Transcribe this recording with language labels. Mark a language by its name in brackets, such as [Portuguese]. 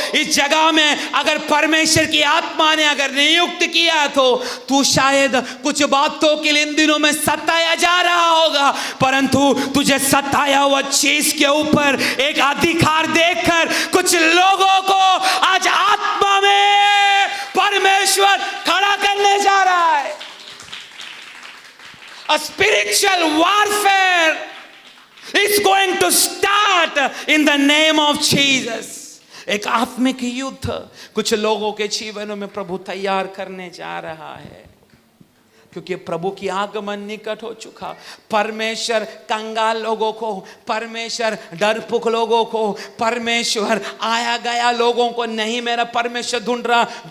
[Hindi] इस जगह में अगर परमेश्वर की आत्मा ने अगर नियुक्त किया तो तू शायद कुछ बातों के लिए इन दिनों में सताया जा रहा होगा, परंतु तुझे सताया हुआ चीज के ऊपर एक अधिकार देखकर कुछ लोगों को आज आत्मा में परमेश्वर खड़ा करने जा रहा है। [English] A spiritual warfare is going to start in the name of Jesus. [Hindi] एक आत्मिक युद्ध कुछ लोगों के जीवनों में प्रभु तैयार करने जा रहा है, क्योंकि प्रभु की आगमन निकट हो चुका। परमेश्वर कंगाल लोगों को, परमेश्वर डरपोक लोगों को, परमेश्वर आया गया लोगों को नहीं मेरा परमेश्वर ढूंढ रहा।